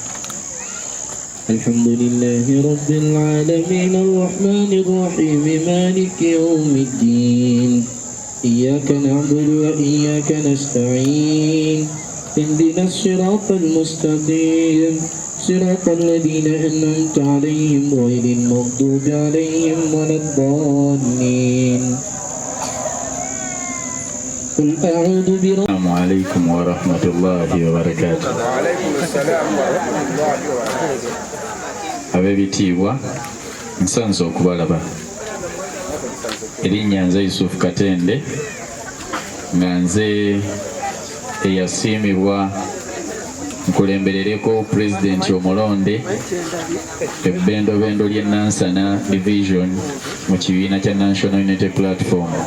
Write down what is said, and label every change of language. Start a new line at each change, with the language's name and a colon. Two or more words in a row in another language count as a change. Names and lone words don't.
Arabic: الحمد لله رب العالمين الرحمن الرحيم مالك يوم الدين إياك نعبد وإياك نستعين اهدنا الصراط المستقيم صراط الذين أنعمت عليهم غير المغضوب عليهم ولا الضالين. قل أعوذ برب. السلام عليكم ورحمة الله وبركاته. وعليكم السلام ورحمة الله وبركاته.
Ganda: Abebitiibwa nsanze okubalaba. Erinnya nze Yusuf Katende nga nze eyasiimibwa nkulemberereko Pulezidenti omulonde ebbendobendo ly'e Nansana Division mu kibiina kya National Unity Platform.